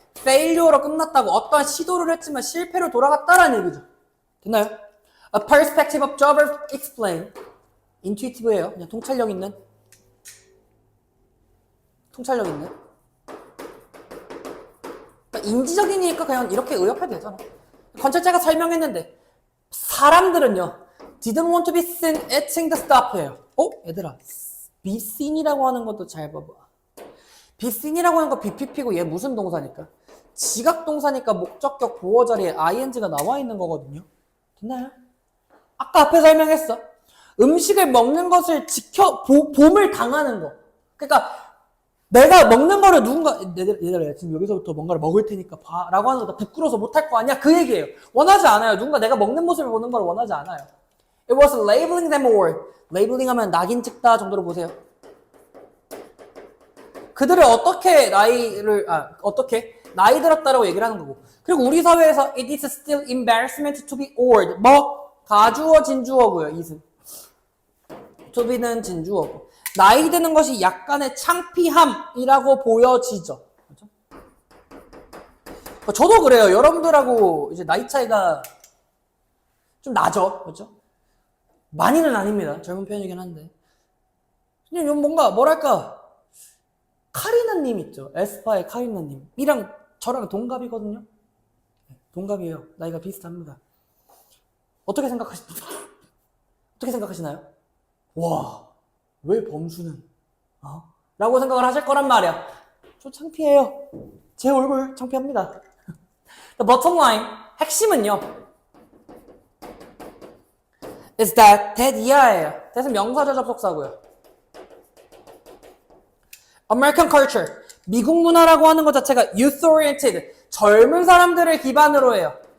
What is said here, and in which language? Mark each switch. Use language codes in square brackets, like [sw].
[ko] failure로 끝났다고. 어떠한 시도를 했지만 실패로 돌아갔다라는 얘기죠. 됐나요? [en] A perspective observer explain. [ko] intuitive예요. 그냥 통찰력 있는. 인지적이니까 그냥 이렇게 의역해도 되잖아. 관찰자가 설명했는데 사람들은요 [en] didn't want to be seen eating the stuff예요. [ko] 얘들아, be seen이라고 하는 것도 잘 봐봐. be seen이라고 하는 거 BPP고 얘 무슨 동사니까? 지각 동사니까 목적격 보어 자리에 ing가 나와 있는 거거든요. 됐나요? 아까 앞에 설명했어. 음식을 먹는 것을 봄을 당하는 거. 그러니까 내가 먹는 거를 누군가 얘들아 지금 여기서부터 뭔가를 먹을 테니까 봐 라고 하는 거 부끄러워서 못할 거 아니야? 그 얘기예요. 원하지 않아요. 누군가 내가 먹는 모습을 보는 걸 원하지 않아요. [en] It was labeling them or labeling [ko] 하면 낙인 찍다 정도로 보세요. 그들을 어떻게 어떻게 나이 들었다라고 얘기를 하는 거고. 그리고 우리 사회에서 [en] it is still embarrassment to be old. [ko] 뭐 가주어 진주어고요. it은 to be는 진주어고. 나이 드는 것이 약간의 창피함이라고 보여지죠. 그렇죠? 저도 그래요. 여러분들하고 이제 나이 차이가 좀 나죠. 그렇죠? 많이는 아닙니다. 젊은 편이긴 한데. 그냥 뭔가 뭐랄까 카리나님 있죠. 에스파의 카리나님이랑 저랑 동갑이거든요. 동갑이에요. 나이가 비슷합니다. 어떻게 생각하시나요? 와, 왜 범수는? 라고 생각을 하실 거란 말이야. 저 창피해요. 제 얼굴 창피합니다. [en] The bottom line, [ko] 핵심은요. is that that이야예요. that은 명사절 접속사고요. [en] American culture, [ko] 미국 문화라고 하는 것 자체가 youth-oriented, 젊은 사람들을 기반으로 해요.